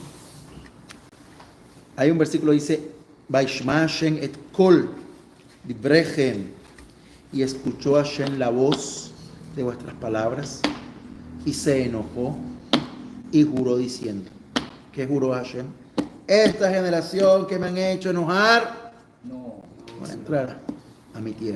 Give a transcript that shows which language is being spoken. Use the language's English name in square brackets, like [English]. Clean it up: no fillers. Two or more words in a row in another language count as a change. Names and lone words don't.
[Spanish] Hay un versículo que dice, [Hebrew] וישמע השם את קול דבריכם, [Spanish] y escuchó Hashem la voz de vuestras palabras, y se enojó, y juró diciendo, ¿qué juró Hashem? Esta generación que me han hecho enojar, No. va a entrar a mi tierra.